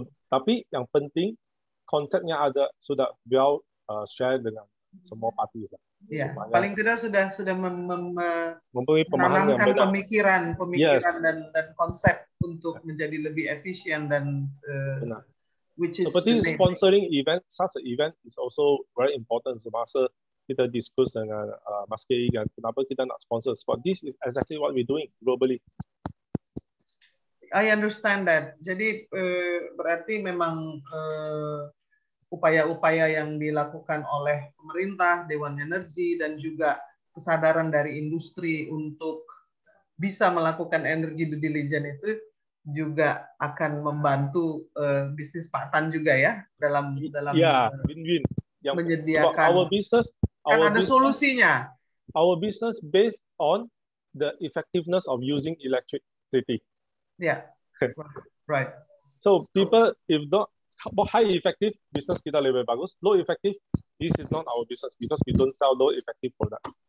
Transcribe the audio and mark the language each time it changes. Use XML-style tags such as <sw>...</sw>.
<ms>Tapi yang penting konsepnya sudah</ms> <en>well share</en> <ms>dengan semua parti. Paling tidak sudah menanamkan pemikiran dan konsep untuk menjadi lebih efisien dan</ms> <en>which is</en> <ms>seperti</ms> <en>sponsoring event, such an event is also very important.</en> <ms>Semasa kita discuss dengan Mas Kei kan, kenapa kita nak sponsor?</ms> <en>But this is exactly what we're doing globally. I understand that.</en> <id>Jadi berarti memang upaya-upaya yang dilakukan oleh pemerintah, Dewan Energi, dan juga kesadaran dari industri untuk bisa melakukan</id> <en>energy due diligence</en> <id>itu juga akan membantu bisnis Pak Tan juga ya dalam</id> <en>win-win.</en> <id>Menyediakan.</id> <en>Our business</en> <id>kan ada solusinya.</id> <en>Our business based on the effectiveness of using electricity. Yeah, right. So people, if not high effective, business</en> <ms>kita lebih bagus.</ms> <en>Low effective, this is not our business because we don't sell low effective product.</en>